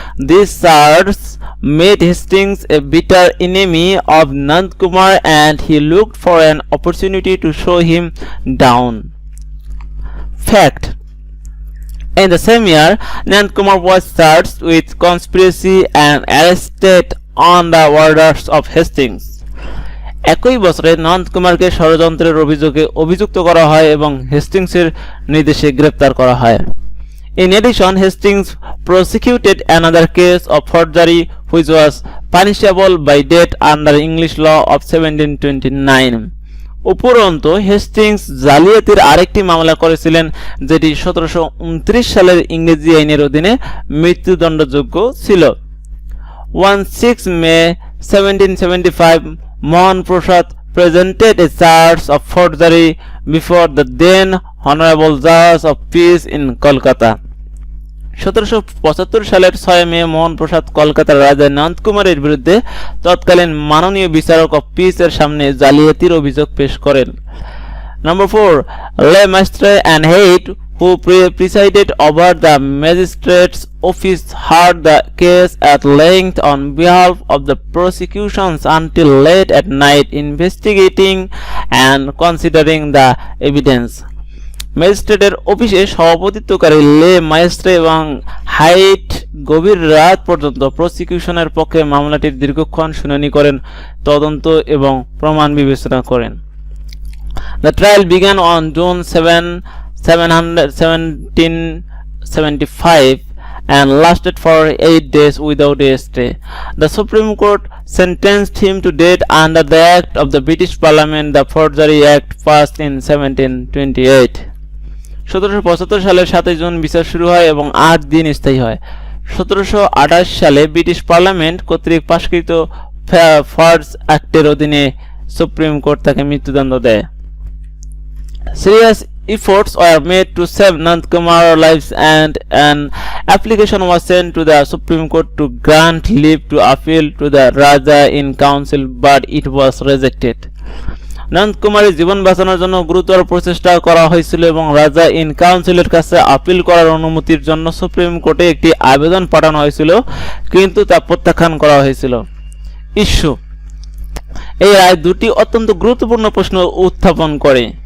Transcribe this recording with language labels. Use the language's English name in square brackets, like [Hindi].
[English] These charges made Hastings a bitter enemy of Nand Kumar, and he looked for an opportunity to show him down. Fact: in the same year, Nand Kumar was charged with conspiracy and arrested on the orders of Hastings. [Bangla] একই বছরে নন্দ কুমারকে ষড়যন্ত্রের অভিযোগে অভিযুক্ত করা হয় এবং হেস্টিংসের নির্দেশে গ্রেপ্তার করা হয়। [English] In addition, Hastings prosecuted another case of forgery which was punishable by death under English law of 1729. [Bangla] উপরন্তু হেস্টিংস জালিয়াতির আরেকটি মামলা করেছিলেন যেটি 1729 সালের ইংরেজি আইনের অধীনে মৃত্যুদণ্ডযোগ্য ছিল। [English] 16 May 1775, Mohan Prasad presented a charge of forgery before the then Honorable Judge of Peace in Kolkata. [Bangla] 1775 সালের 6 মে মোহন প্রসাদ কলকাতার রাজা নন্দ কুমারের বিরুদ্ধে তৎকালীন মাননীয় বিচারক অফ পিস এর সামনে জালিয়াতির অভিযোগ পেশ করেন। [English] Number 4, Le Maistre and Haight, who presided over the magistrate's office, heard the case at length on behalf of the prosecutions until late at night, investigating and considering the evidence. [Bangla] ম্যাজিস্ট্রেটের অফিসে সভাপতিত্বকারী লে মাইস্ট্রে এবং হাইট গভীর রাত পর্যন্ত প্রসিকিউশনের পক্ষে মামলাটির দীর্ঘক্ষণ শুনানি করেন, তদন্ত এবং প্রমাণ বিবেচনা করেন। [English] The trial began on June 7, 1775 and lasted for 8 days without a stay. The Supreme Court sentenced him to death under the Act of the British Parliament, the Forgery Act, passed in 1728. [Bangla] 1775 সালের 7 June বিচার শুরু হয় এবং 8 দিন স্থায়ী হয়। 1728 সালে British parliament কর্তৃক পাশকৃত ফর্জ অ্যাক্টের অধীনে সুপ্রিম কোর্ট তাকে মৃত্যুদণ্ড দেয়। [English] Serious efforts were made to save Nand Kumar's lives and an application was sent to the Supreme Court to grant leave to appeal to the Raja in Council, but it was rejected. [Bangla] Nanda কুমারের জীবন বাঁচানোর জন্য গুরুতর প্রচেষ্টা করা হয়েছিল এবং রাজা in কাউন্সিলের কাছে আপিল করার অনুমতির জন্য সুপ্রিম কোর্টে একটি আবেদন পাঠানো হয়েছিল, কিন্তু তা প্রত্যাখ্যান করা হয়েছিল। ইস্যু: এই রায় দুটি অত্যন্ত গুরুত্বপূর্ণ প্রশ্ন উত্থাপন করে।